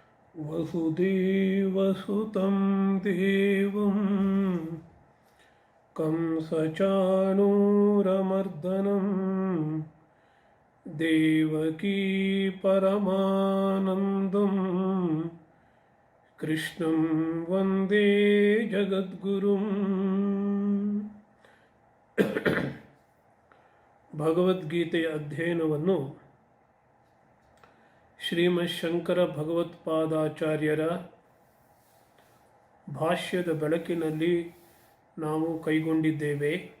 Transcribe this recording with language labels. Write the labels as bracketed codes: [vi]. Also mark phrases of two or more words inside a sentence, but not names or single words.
[sa] वसुदेवसुतं देवं कंसचाणूरमर्दनं देवकी परमानन्दं कृष्णं वन्दे जगद्गुरुं. [kn] ಭಗವದ್ಗೀತೆಯ ಅಧ್ಯಯನವನ್ನು ಶ್ರೀಮದ್ ಶಂಕರ ಭಗವತ್ಪಾದಾಚಾರ್ಯರ ಭಾಷ್ಯದ ಬೆಳಕಿನಲ್ಲಿ ನಾವು ಕೈಗೊಂಡಿದ್ದೇವೆ.